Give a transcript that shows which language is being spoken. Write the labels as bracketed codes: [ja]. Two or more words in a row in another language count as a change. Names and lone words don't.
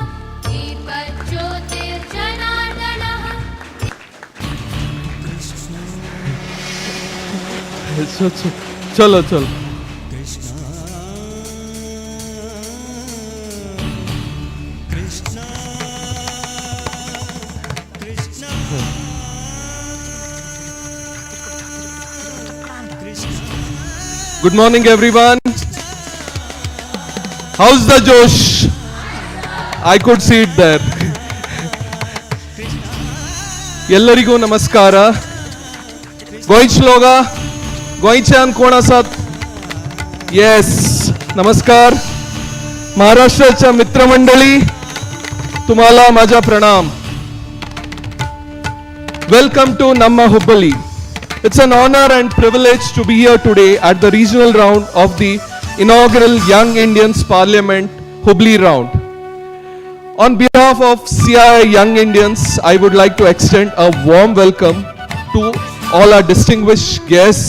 [hi] चलो चलो [en] Good morning, everyone. How's the Josh? I could see it there. [kn] ಎಲ್ಲರಿಗೂ ನಮಸ್ಕಾರ. [kok] गोंयचलोगा गोंयच्यान कोण आसात? [mr] येस, नमस्कार. महाराष्ट्राच्या मित्रमंडळी, तुम्हाला माझा प्रणाम. [en] Welcome to Namma Hubli. It's an honor and privilege to be here today at the regional round of the inaugural Young Indians Parliament Hubli round. On behalf of CII Young Indians, I would like to extend a warm welcome to all our distinguished guests.